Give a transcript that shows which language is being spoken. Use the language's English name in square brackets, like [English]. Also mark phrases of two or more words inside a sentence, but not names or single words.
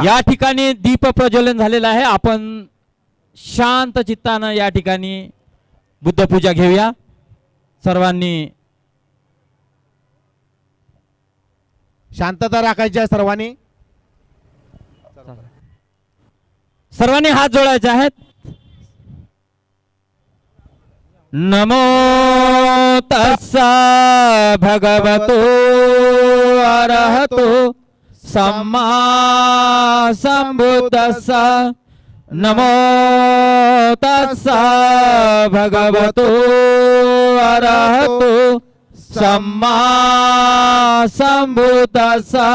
[Marathi] या ठिकाणी दीप प्रज्वलन झालेलं आहे. आपण शांत चित्तानं या ठिकाणी बुद्धपूजा घेऊया. सर्वांनी शांतता राखायची आहे. सर्वांनी हात जोडायचे आहेत. [Pali] नमो तस्सा भगवतो अरहतो सम्मा संबुद्धस्सा नमो तस्सा भगवतो अरहतो सम्मा संबुद्धस्सा